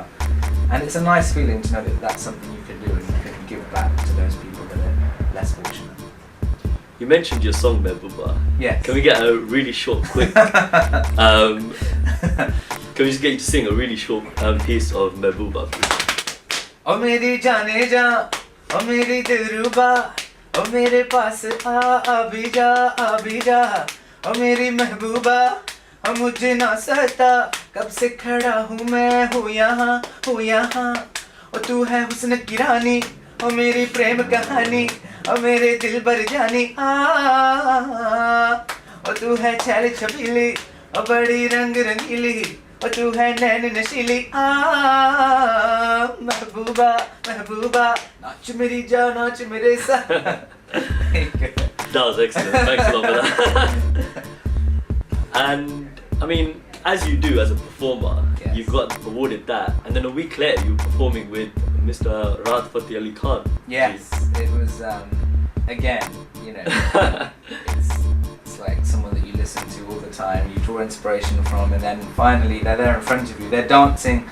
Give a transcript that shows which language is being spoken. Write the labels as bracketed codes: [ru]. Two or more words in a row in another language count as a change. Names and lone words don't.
[en] And it's a nice feeling to know that that's something you can do and you can give back to those people that are less fortunate. You mentioned your song Mehbooba. Yes. Can we get a really short, quick? Can we just get you to sing a really short piece of Mehbooba, please? [hi] ओह मेरी जाने जा, ओह मेरी दिलरुबा, ओह मेरे पास अभी जा, ओह मेरी महबूबा, ओह मुझे न सहता, कब से खड़ा हूँ मैं हूँ यहाँ, ओह तू है हुस्न की रानी, ओह मेरी प्रेम कहानी, ओह मेरे दिल बर जानी, ओह तू है छैल छबीली, ओह बड़ी रंग रंगीली, ओह तू है नैन नशीली, महबूबा, नाच मेरी जान, नाच मेरे साथ. [en] That was excellent. Thanks a lot for that. And I mean, as you do as a performer, you got awarded that, and then a week later you were performing with Mr. Rahat Fateh Ali Khan. Yes, it was again, you know, it's like someone that you listen to all the time, you draw inspiration from, and then finally they're there in front of you, they're dancing.